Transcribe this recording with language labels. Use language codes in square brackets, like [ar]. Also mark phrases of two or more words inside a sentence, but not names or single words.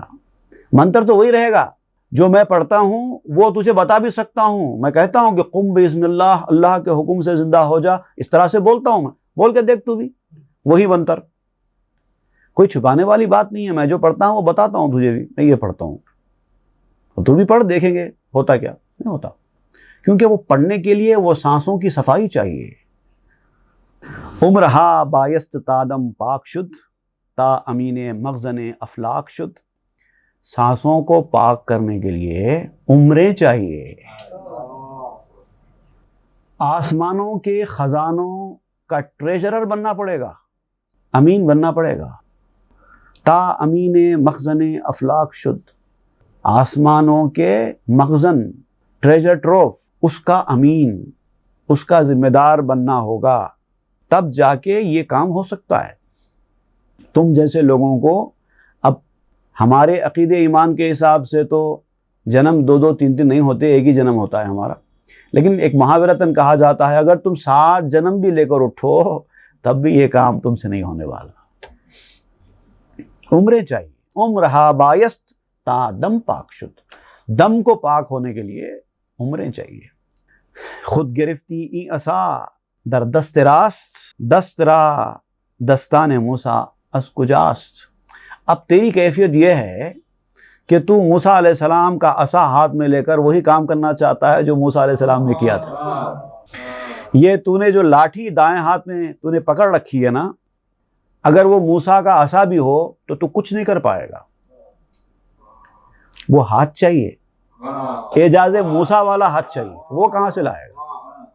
[ur] منتر تو وہی رہے گا جو میں پڑھتا ہوں، وہ تجھے بتا بھی سکتا ہوں، میں کہتا ہوں کہ [ar] قم بسم اللہ، [ur] اللہ کے حکم سے زندہ ہو جا، اس طرح سے بولتا ہوں میں، بول کے دیکھ تو بھی، وہی منتر، کوئی چھپانے والی بات نہیں ہے۔ میں جو پڑھتا ہوں وہ بتاتا ہوں تجھے بھی، میں یہ پڑھتا ہوں، اور تو بھی پڑھ، دیکھیں گے ہوتا کیا، نہیں ہوتا، کیونکہ وہ پڑھنے کے لیے وہ سانسوں کی صفائی چاہیے۔ [fa] عمرہا بایست تادم پاک شد، تا امین مخزن افلاک شد۔ [ur] سانسوں کو پاک کرنے کے لیے عمریں چاہیے، آسمانوں کے خزانوں کا ٹریجرر بننا پڑے گا، امین بننا پڑے گا۔ [fa] تا امین مخزن افلاک شد، [ur] آسمانوں کے مخزن، [en] treasure trove, [ur] اس کا امین، اس کا ذمہ دار بننا ہوگا، تب جا کے یہ کام ہو سکتا ہے۔ تم جیسے لوگوں کو، اب ہمارے عقیدے ایمان کے حساب سے تو جنم 2 3 نہیں ہوتے، ایک ہی جنم ہوتا ہے ہمارا، لیکن ایک محاورتاً کہا جاتا ہے اگر تم 7 جنم بھی لے کر اٹھو تب بھی یہ کام تم سے نہیں ہونے والا۔ عمریں چاہیے، [fa] عمرہا بایست تا دم پاک شد، [ur] دم کو پاک ہونے کے لیے عمریں چاہیے۔ [fa] خود گرفتی ای عصا در دست راست، دست را دستان موسیٰ از کجاست۔ [ur] اب تیری کیفیت یہ ہے کہ تو موسیٰ [ar] علیہ السلام [ur] کا عصا ہاتھ میں لے کر وہی کام کرنا چاہتا ہے جو موسیٰ [ar] علیہ السلام [ur] نے کیا تھا۔ یہ تو نے جو لاٹھی دائیں ہاتھ میں تو نے پکڑ رکھی ہے نا، اگر وہ موسیٰ کا عصا بھی ہو تو کچھ نہیں کر پائے گا، وہ ہاتھ چاہیے، اعجاز موسیٰ والا ہاتھ چاہیے، وہ کہاں سے لائے گا؟